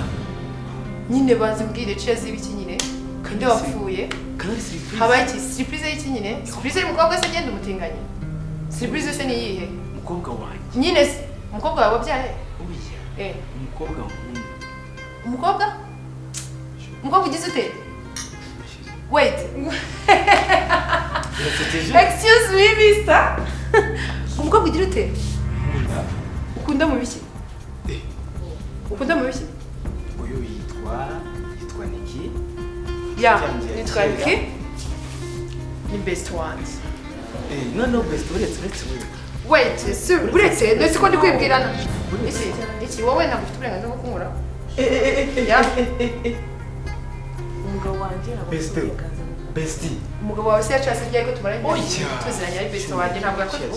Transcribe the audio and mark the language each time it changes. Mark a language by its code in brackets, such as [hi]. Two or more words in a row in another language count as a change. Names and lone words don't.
[rw] nyine bazubwire cheers biki nyine kandi wapfuye kandi surprise. habaye iki surprise y'iki nyine surprise y'umukobwa se genda umutinganye surprise se ni yihe Umukobwa wanjye. nyine umukobwa wawe wabyaye Oya. Umukobwa wanjye. umukobwa ugize ute [en] wait excuse me mister [rw] umukobwa ugira ute ukunda mu biki ukunda mu biki Uyu yitwa Niki. ya nitwa Niki ni [en] best ones [rw] No best uretse wewe. wait uretse nese ko ndi kwibwirana iki wowe ntabwo ufite uburenganzira bwo kunkura umugabo wanjye Bestie. umugabo wawe se yacase ryari ko tumaranye Oya. tuziranye ari best wanjye ntabwo yakoze ubu